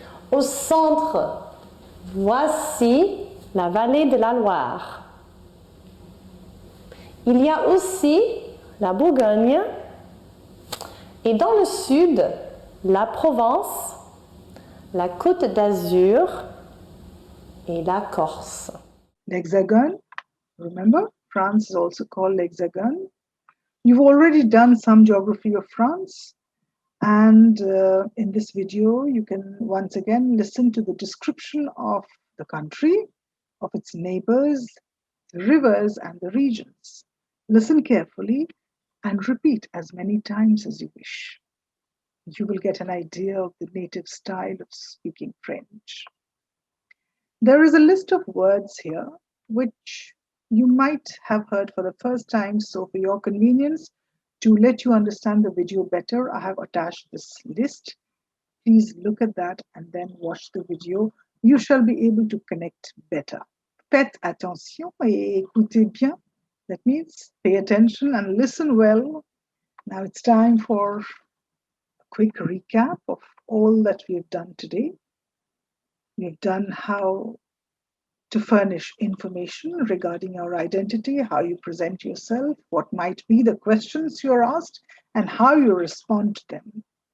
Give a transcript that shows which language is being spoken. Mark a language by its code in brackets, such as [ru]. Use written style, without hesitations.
[fr] Au centre, voici la vallée de la Loire. Il y a aussi la Bourgogne et dans le sud, la Provence, la Côte d'Azur et la Corse. [en] L'Hexagone, remember, France is also called l'Hexagone. You've already done some geography of France, and in this video you can once again listen to the description of the country, of its neighbors, the rivers and the regions. Listen carefully and repeat as many times as you wish. You will get an idea of the native style of speaking French. There is a list of words here which you might have heard for the first time, so for your convenience, to let you understand the video better, I have attached this list. Please look at that and then watch the video. You shall be able to connect better. [fr] Faites attention et écoutez bien. [en] That means pay attention and listen well. Now it's time for a quick recap of all that we have done today. We've done how to furnish information regarding your identity, how you present yourself, what might be the questions you're asked, and how you respond to them.